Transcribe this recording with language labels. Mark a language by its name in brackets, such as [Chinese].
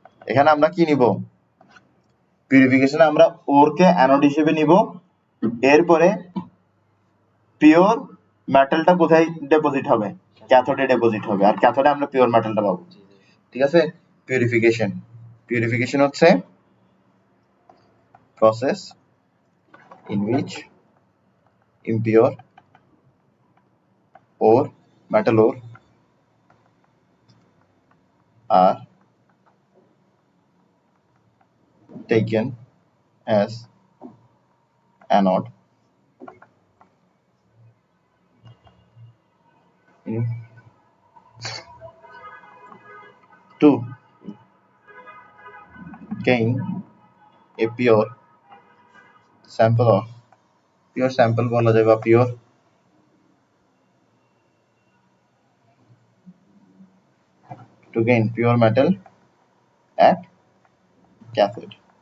[Bangla] এখানে আমরা কি নিব? পিউরিফিকেশনে আমরা ওরকে অ্যানোড হিসেবে নিব। এরপরে পিওর মেটালটা কোথায় ডিপোজিট হবে? ক্যাথোডে ডিপোজিট হবে, আর ক্যাথোডে আমরা পিওর মেটালটা পাবো। ঠিক আছে, পিউরিফিকেশন। পিউরিফিকেশন হচ্ছে [English] process in which impure ore, metal ore are taken as anode to gain a pure sample [Bangla] বলা যায় বা [English] pure to gain pure metal at cathode